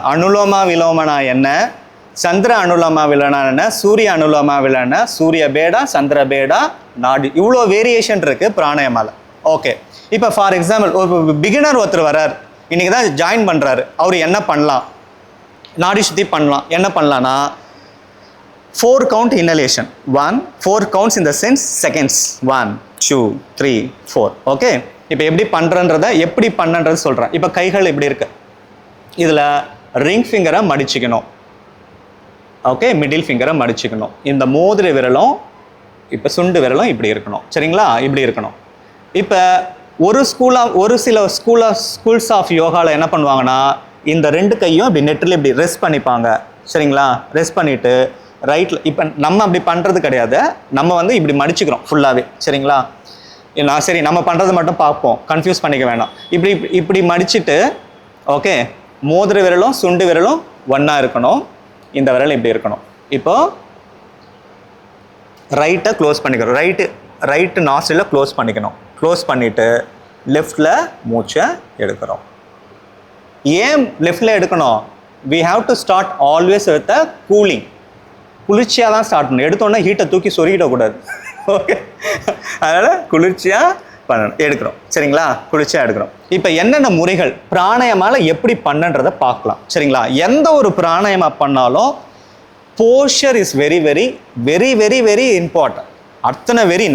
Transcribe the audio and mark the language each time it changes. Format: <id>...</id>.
<ta>அனுலோமா விலோமனா என்ன, சந்திர அனுலோமா விலோனா என்ன, சூரிய அனுலோமா விலோனா, சூரிய பேடா, சந்திர பேடா, நாடி, இவ்வளோ வேரியேஷன் இருக்குது பிராணாயாமால. ஓகே, இப்போ ஃபார் எக்ஸாம்பிள் ஒரு பிகினர் ஒருத்தர் வர்றார், இன்றைக்கி தான் ஜாயின் பண்ணுறாரு. அவர் என்ன பண்ணலாம்? நாடி சுத்தி பண்ணலாம். என்ன பண்ணலான்னா 4</ta> <en>count inhalation. 4 counts in the sense seconds.</en> <ta>1 2 3 4. Okay, இப்போ எப்படி பண்ணுறது சொல்கிறேன். இப்போ கைகள் இப்படி இருக்கு, இதில் ரிங் ஃபிங்கரை மடிச்சுக்கணும். Okay, middle ஃபிங்கரை மடிச்சுக்கணும். இந்த மோதிர விரலும் இப்போ சுண்டு விரலும் இப்படி இருக்கணும். சரிங்களா? இப்படி இருக்கணும். இப்போ ஒரு சில ஸ்கூல்ஸ் ஆஃப் யோகாவில் என்ன பண்ணுவாங்கன்னா, இந்த 2 கையும் இப்படி நெட்டில் இப்படி ரெஸ்ட் பண்ணிப்பாங்க. சரிங்களா? ரெஸ்ட் பண்ணிவிட்டு ரைட்டில், இப்போ நம்ம அப்படி பண்ணுறது கிடையாது, நம்ம வந்து இப்படி மடிச்சுக்கிறோம் ஃபுல்லாகவே. சரிங்களா? சரி, நம்ம பண்ணுறது மட்டும் பார்ப்போம், கன்ஃபியூஸ் பண்ணிக்க வேணாம். இப்படி மடிச்சுட்டு, ஓகே, மோதிர விரலும் சுண்டு விரலும் ஒன்றா இருக்கணும், இந்த விரல் இப்படி இருக்கணும். இப்போது ரைட்டை க்ளோஸ் பண்ணிக்கிறோம், ரைட்டு நாஸ்ட்ரில் க்ளோஸ் பண்ணிக்கணும். க்ளோஸ் பண்ணிவிட்டு லெஃப்டில் மூச்சை எடுக்கிறோம். ஏன் லெஃப்டில் எடுக்கணும்?</ta> <en>we have to start always with a cooling.</en> <ta>குளிர்ச்சியாக தான் ஸ்டார்ட் பண்ணணும். எடுத்தோன்னே ஹீட்டை தூக்கி சொருகிடக்கூடாது. ஓகே, அதனால் குளிர்ச்சியாக பண்ணணும், எடுக்கிறோம். சரிங்களா? குளிர்ச்சியாக எடுக்கிறோம். இப்போ என்னென்ன முறைகள் பிராணாயாமால எப்படி பண்ணுன்றதை பார்க்கலாம். சரிங்களா? எந்த ஒரு பிராணாயாமா பண்ணாலும்</ta> <en>Posture is very very very very very important.</en>